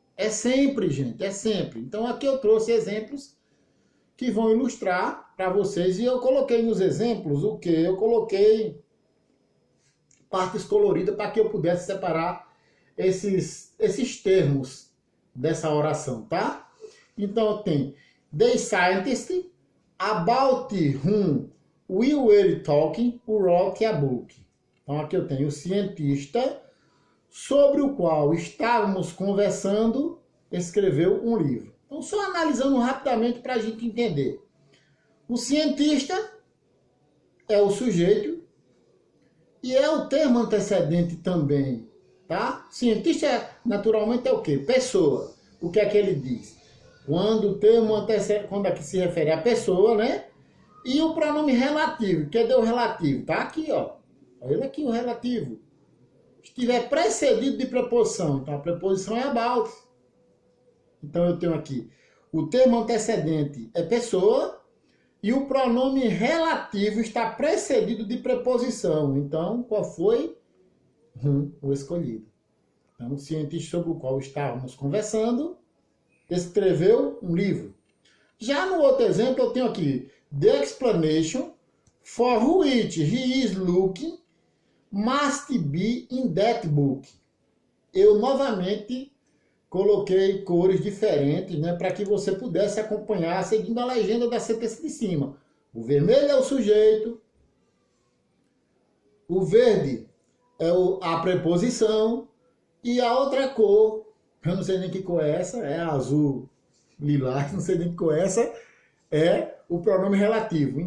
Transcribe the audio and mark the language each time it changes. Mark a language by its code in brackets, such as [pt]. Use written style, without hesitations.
[pt] É sempre, gente, é sempre. Então, aqui eu trouxe exemplos que vão ilustrar para vocês. E eu coloquei nos exemplos o que? Eu coloquei partes coloridas para que eu pudesse separar esses termos dessa oração, tá? Então tem [en] the scientist, about whom we were talking, wrote a book. [pt] Então aqui eu tenho o cientista sobre o qual estávamos conversando, escreveu um livro. Então só analisando rapidamente para a gente entender. O cientista é o sujeito e é o termo antecedente também, tá? Cientista naturalmente é o quê? Pessoa. O que é que ele diz? Quando o termo antecedente, quando aqui se refere à pessoa, né? E o pronome relativo. Cadê o relativo? Tá aqui, ó. Olha aqui o relativo. Estiver precedido de preposição. Então a preposição é about. Então eu tenho aqui o termo antecedente é pessoa e o pronome relativo está precedido de preposição. Então qual foi? O escolhido. Então o cientista sobre o qual estávamos conversando escreveu um livro. Já no outro exemplo eu tenho aqui [en] the explanation for which he is looking must be in that book. [pt] Eu novamente coloquei cores diferentes, né, para que você pudesse acompanhar seguindo a legenda da sentença de cima. O vermelho é o sujeito, o verde é a preposição e a outra cor, eu não sei nem que cor é essa, é azul lilás, não sei nem que cor é essa, é o pronome relativo.